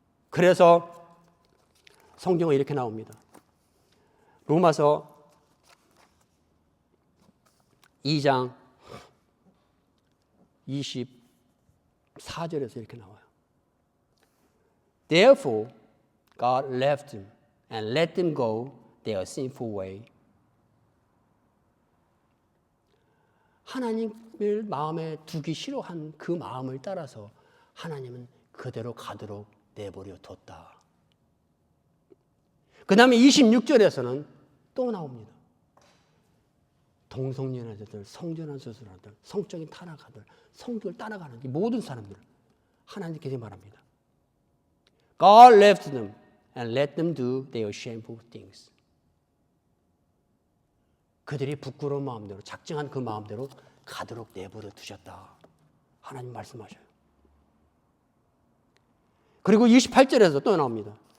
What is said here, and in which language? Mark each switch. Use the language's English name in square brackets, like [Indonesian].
[Korean] 그래서 성경에 이렇게 나옵니다. 로마서 2장 24절에서 이렇게 나와요. [English] Therefore, God left them and let them go their sinful way. [Korean] 하나님을 마음에 두기 싫어한 그 마음을 따라서 하나님은 그대로 가도록 내버려 뒀다. 그 다음에 26절에서는 또 나옵니다. 동성연애자들, 성전환 수술하들, 성적인 타락하들, 성경을 따라가는 이 모든 사람들 하나님께서 말합니다. [English] God left them and let them do their shameful things. [Korean] 그들이 부끄러운 마음대로, 작정한 그 마음대로 가도록 내버려 두셨다. 하나님 말씀하셔요. 그리고 28절에서 또 나옵니다.